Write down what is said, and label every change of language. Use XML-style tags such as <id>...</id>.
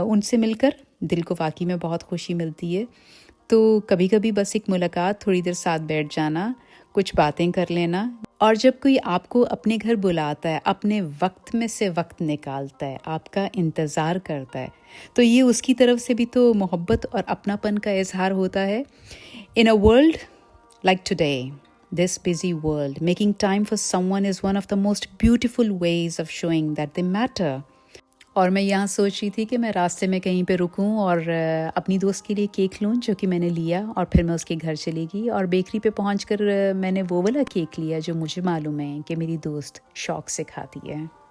<hi>उनसे मिलकर दिल को वाकई में बहुत खुशी मिलती है. तो कभी कभी बस एक मुलाकात, थोड़ी देर साथ बैठ जाना, कुछ बातें कर लेना. और जब कोई आपको अपने घर बुलाता है, अपने वक्त में से वक्त निकालता है, आपका इंतज़ार करता है, तो ये उसकी तरफ से भी तो मोहब्बत और अपनापन का इजहार होता है. इन a world like today,</hi> <en>this busy world, making time for someone is one of the most beautiful ways of showing that they matter.</en> <hi>और मैं यहाँ सोच रही थी कि मैं रास्ते में कहीं पे रुकूं और अपनी दोस्त के लिए केक लूँ, जो कि मैंने लिया, और फिर मैं उसके घर चली गई. और बेकरी पे पहुँचकर मैंने वो वाला केक लिया जो मुझे मालूम है कि मेरी दोस्त शौक से खाती है.</hi>